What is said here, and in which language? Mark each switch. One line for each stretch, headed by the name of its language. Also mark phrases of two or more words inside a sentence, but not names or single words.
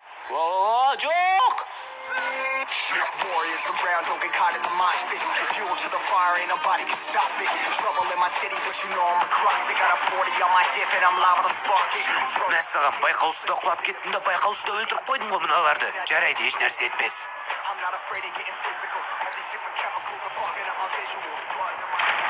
Kazakh: Жоқ!
English: Warriors around, don't get caught in the mosh pit. Fuel to the fire, ain't nobody can stop it. Trouble in my city, but you know I'm across it. Got a 40 on my hip and I'm liable to spark it.
Kazakh: Мен саған байқаусызда құлап кеттім да байқаусызда өлтіріп қойдым ғой мыналарды. Жарайды, еш нәрсе етпес.
English: I'm not afraid of getting physical. All these different chemicals are fucking up my visuals. Bloods on my